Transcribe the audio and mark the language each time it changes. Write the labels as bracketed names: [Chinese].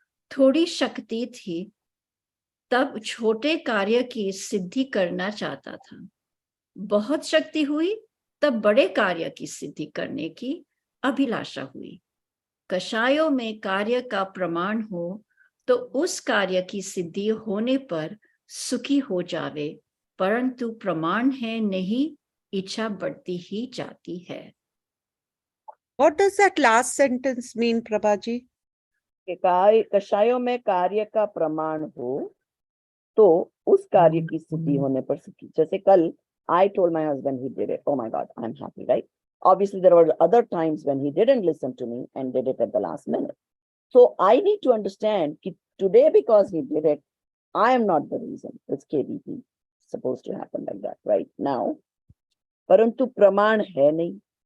[Hindi] थोड़ी शक्ति थी तब छोटे कार्य की सिद्धि करना चाहता था, बहुत शक्ति हुई तब बड़े कार्य की सिद्धि करने की अभिलाषा हुई. कषायों में कार्य का प्रमाण हो तो उस कार्य की सिद्धि होने पर सुखी हो जावे, परंतु प्रमाण है नहीं, इच्छा बढ़ती ही जाती है. [English] What does that last sentence mean, Prabhaji? [Hindi] कषायों में कार्य का प्रमाण हो तो उस कार्य की सिद्धि होने पर सुखी. जैसे कल [English] I told my husband he did it. Oh my God, I'm happy, right? Obviously, there were other times when he didn't listen to me and did it at the last minute. So I need to understand that today, because he did it, I am not the reason. It's KBP. It's supposed to happen like that right now. [Hindi] Parantu praman hai nahi.